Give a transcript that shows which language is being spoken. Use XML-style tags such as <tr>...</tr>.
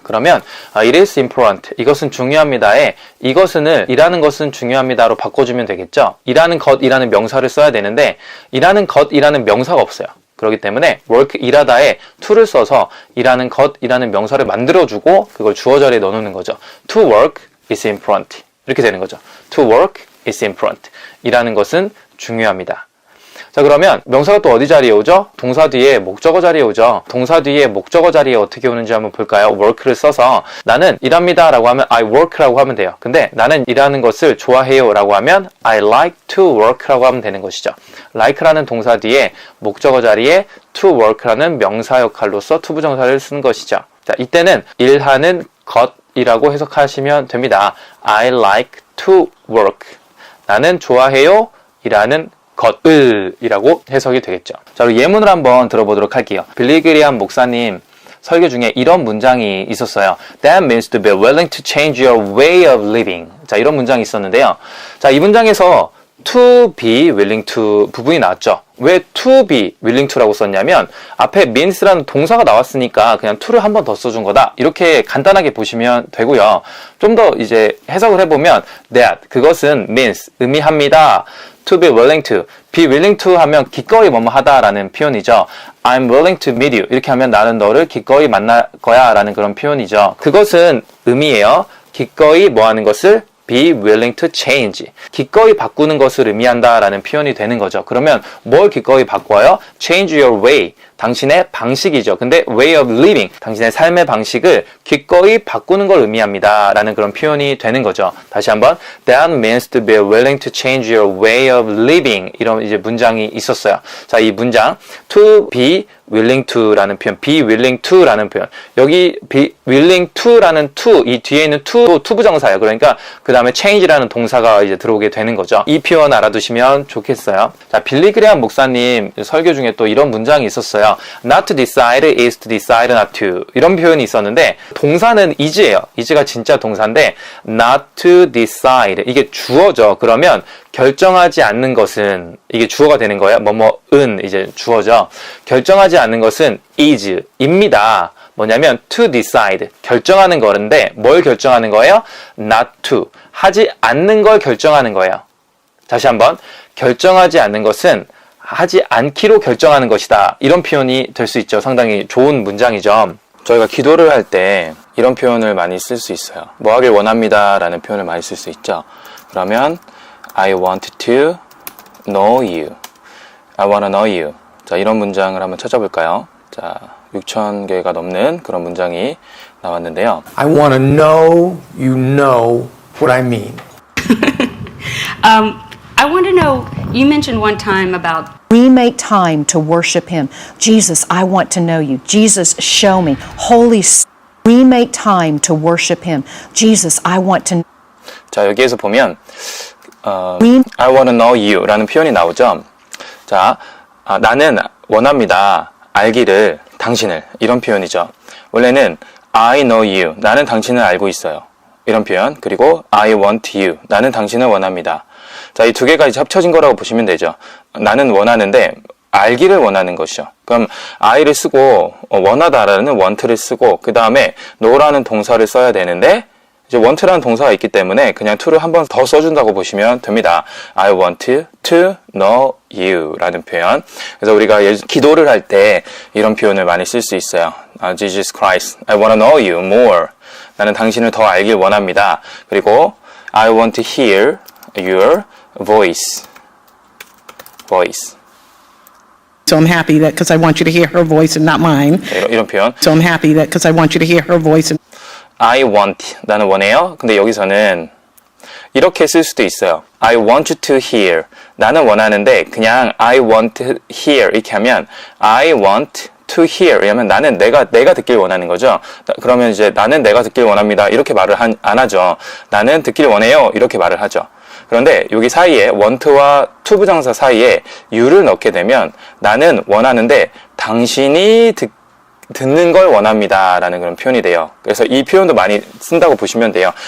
<ko>그러면</ko> <en>it is important,</en> <ko>이것은 중요합니다에 이것은을 일하는 것은 중요합니다로 바꿔주면 되겠죠. 일하는 것이라는 명사를 써야 되는데 일하는 것이라는 명사가 없어요. 그렇기 때문에 work, 일하다에 to를 써서 일하는 것이라는 명사를 만들어주고 그걸 주어 자리에 넣어놓는 거죠.</ko> <en>to work is important,</en> <ko>이렇게 되는 거죠.</ko> <en>to work is important,</en> <ko>일하는 것은 중요합니다. 자, 그러면 명사가 또 어디 자리에 오죠? 동사 뒤에 목적어 자리에 오죠. 동사 뒤에 목적어 자리에 어떻게 오는지 한번 볼까요? work를 써서 나는 일합니다 라고 하면</ko> <en>I work</en> <ko>라고 하면 돼요. 근데 나는 일하는 것을 좋아해요 라고 하면</ko> <en>I like to work</en> <ko>라고 하면 되는 것이죠. like라는 동사 뒤에 목적어 자리에 to work라는 명사 역할로서 to 부정사를 쓰는 것이죠. 자, 이때는 일하는 것이라고 해석하시면 됩니다.</ko> <en>I like to work,</en> <ko>나는 좋아해요 일하는 것을 이라고 해석이 되겠죠. 자, 그리고 예문을 한번 들어보도록 할게요. 빌리 그리엄 목사님 설교 중에 이런 문장이 있었어요.</ko> <en>That means to be willing to change your way of living.</en> <ko>자, 이런 문장이 있었는데요. 자, 이 문장에서</ko> <en>to be willing to</en> <ko>부분이 나왔죠. 왜 to be willing to라고 썼냐면 앞에 means라는 동사가 나왔으니까 그냥 to를 한 번 더 써준 거다, 이렇게 간단하게 보시면 되고요. 좀 더 이제 해석을 해보면 that, 그것은 means, 의미합니다.</ko> <en>to be willing to, be willing to</en> <ko>하면 기꺼이 뭐뭐 하다라는 표현이죠.</ko> <en>I'm willing to meet you,</en> <ko>이렇게 하면 나는 너를 기꺼이 만날 거야 라는 그런 표현이죠. 그것은 의미예요. 기꺼이 뭐 하는 것을</ko> <en>be willing to change,</en> <ko>기꺼이 바꾸는 것을 의미한다라는 표현이 되는 거죠. 그러면 뭘 기꺼이 바꿔요?</ko> <en>change your way,</en> <ko>당신의 방식이죠. 근데</ko> <en>way of living,</en> <ko>당신의 삶의 방식을 기꺼이 바꾸는 걸 의미합니다 라는 그런 표현이 되는 거죠. 다시 한번,</ko> <en>that means to be willing to change your way of living,</en> <ko>이런 이제 문장이 있었어요. 자, 이 문장</ko> <en>to be willing to</en> <ko>라는 표현,</ko> <en>be willing to</en> <ko>라는 표현, 여기 be willing to 라는 to, 이 뒤에 있는 to 부정사예요. 그러니까 그 다음에 change라는 동사가 이제 들어오게 되는 거죠. 이 표현 알아두시면 좋겠어요. 자, 빌리 그레엄 목사님 설교 중에 또 이런 문장이 있었어요.</ko> <en>Not to decide is to decide not to,</en> <ko>이런 표현이 있었는데 동사는 is예요. is가 진짜 동사인데</ko> <en>not to decide,</en> <ko>이게 주어죠. 그러면 결정하지 않는 것은, 이게 주어가 되는 거예요. 뭐뭐은 이제 주어죠. 결정하지 않는 것은 is, 입니다. 뭐냐면</ko> <en>to decide,</en> <ko>결정하는 거는데 뭘 결정하는 거예요? not to, 하지 않는 걸 결정하는 거예요. 다시 한번, 결정하지 않는 것은 하지 않기로 결정하는 것이다, 이런 표현이 될 수 있죠. 상당히 좋은 문장이죠. 저희가 기도를 할 때 이런 표현을 많이 쓸 수 있어요. 뭐 하길 원합니다 라는 표현을 많이 쓸 수 있죠. 그러면</ko> <en>I want to know you, I want to know you.</en> <ko>자, 이런 문장을 한번 찾아볼까요? 자, 6,000개가 넘는 그런 문장이 나왔는데요.</ko> <en>I want to know you know what I mean. I want to know, you mentioned one time about We make time to worship Him. Jesus, I want to know you. Jesus, show me. Holy Spirit, we make time to worship Him. Jesus, I want to.</en> <ko>자, 여기에서 보면</ko> <en>I want to know you</en> <ko>라는 표현이 나오죠. 자, 나는 원합니다, 알기를, 당신을, 이런 표현이죠. 원래는</ko> <en>I know you,</en> <ko>나는 당신을 알고 있어요, 이런 표현. 그리고</ko> <en>I want you,</en> <ko>나는 당신을 원합니다. 자, 이 두 개가 이제 합쳐진 거라고 보시면 되죠. 나는 원하는데 알기를 원하는 것이죠. 그럼 I를 쓰고 원하다라는 want를 쓰고 그 다음에 know라는 동사를 써야 되는데 이제 want라는 동사가 있기 때문에 그냥 to를 한 번 더 써준다고 보시면 됩니다.</ko> <en>I want to know you</en> <ko>라는 표현. 그래서 우리가 기도를 할 때 이런 표현을 많이 쓸 수 있어요.</ko> <en>Jesus Christ, I want to know you more.</en> <ko>나는 당신을 더 알길 원합니다. 그리고</ko> <en>I want to hear your voice. So I'm happy that because I want you to hear her voice and not mine.</en> <ko>이런 표현.</ko> <en>So I'm happy that because I want you to hear her voice. I want,</en> <ko>나는 원해요. 근데 여기서는 이렇게 쓸 수도 있어요.</ko> <en>I want you to hear,</en> <ko>나는 원하는데 그냥</ko> <en>I want to hear</en> <ko>이렇게 하면 I want to hear, 왜냐면 나는 내가 듣길 원하는 거죠. 그러면 이제 나는 내가 듣길 원합니다, 이렇게 말을 안 하죠. 나는 듣길 원해요, 이렇게 말을 하죠. 그런데 여기 사이에 want와 to 부정사 사이에 you를 넣게 되면 나는 원하는데 당신이 듣는 걸 원합니다 라는 그런 표현이 돼요. 그래서 이 표현도 많이 쓴다고 보시면 돼요.</ko>